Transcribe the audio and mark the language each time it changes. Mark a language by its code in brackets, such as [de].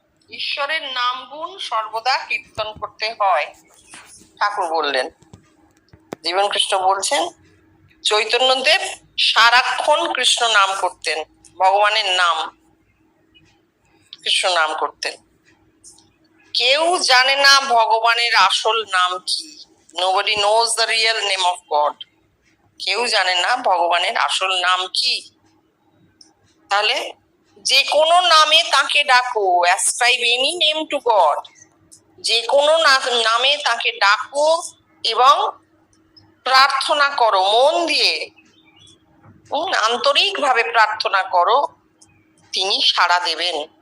[bn] ঈশ্বরের নাম গুণ সর্বদা কীর্তন করতে হয়, ঠাকুর বললেন। জীবন কৃষ্ণ বলছেন চৈতন্যদেব সারাক্ষণ কৃষ্ণ নাম করতেন, ভগবানের নাম, কৃষ্ণ নাম করতেন। কেউ জানে না ভগবানের আসল নাম কি। [en] Nobody knows the real name of God. [bn] কেউ জানে না ভগবানের আসল নাম কি। তাহলে যে কোনো নামে তাকে ডাকো, [en] ascribe any name to God. [bn] যে কোনো নামে তাকে ডাকো এবং প্রার্থনা করো মন দিয়ে, আন্তরিকভাবে প্রার্থনা করো, তিনি সাড়া দেবেন।